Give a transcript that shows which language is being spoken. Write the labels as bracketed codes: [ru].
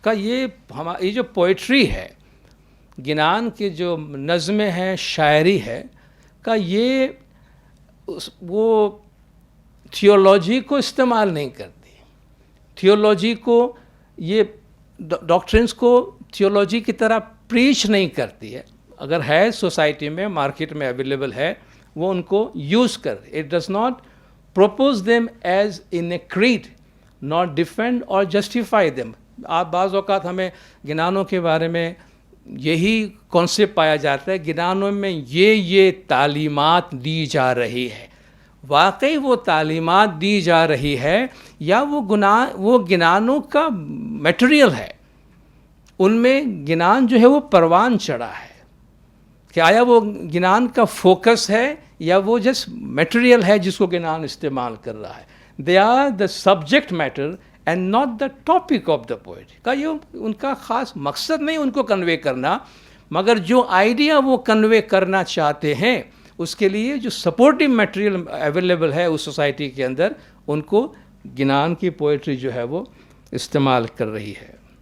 [ur] کہا یہ جو پوئٹری ہے، گنان کے جو نظمیں ہیں، شاعری ہے، کہ یہ وہ تھیولوجی کو استعمال نہیں کرتی. تھیولوجی کو یہ ڈاکٹرنس کو تھیولوجی کی طرح پریچ نہیں کرتی ہے. اگر ہے سوسائٹی میں، مارکیٹ میں اویلیبل ہے، وہ ان کو یوز کر. [en] It does not propose them as in a creed, not defend or justify them. [ur] آپ بعض اوقات ہمیں گنانوں کے بارے میں یہی کانسیپٹ پایا جاتا ہے، گنانوں میں یہ تعلیمات دی جا رہی ہے. واقعی وہ تعلیمات دی جا رہی ہے یا وہ گنانوں کا میٹیریل ہے؟ ان میں گنان جو ہے وہ پروان چڑھا ہے کہ آیا وہ گنان کا فوکس ہے یا وہ جسٹ میٹیریل ہے جس کو گنان استعمال کر رہا ہے. [en] They are the subject matter and not the topic of the poet. [ur] کا یہ ان کا خاص مقصد نہیں ان کو کنوے کرنا، مگر جو آئیڈیا وہ کنوے کرنا چاہتے ہیں اس کے لیے جو سپورٹیو میٹیریل اویلیبل ہے اس سوسائٹی کے اندر، ان کو گنان کی پوئٹری جو ہے وہ استعمال کر رہی ہے.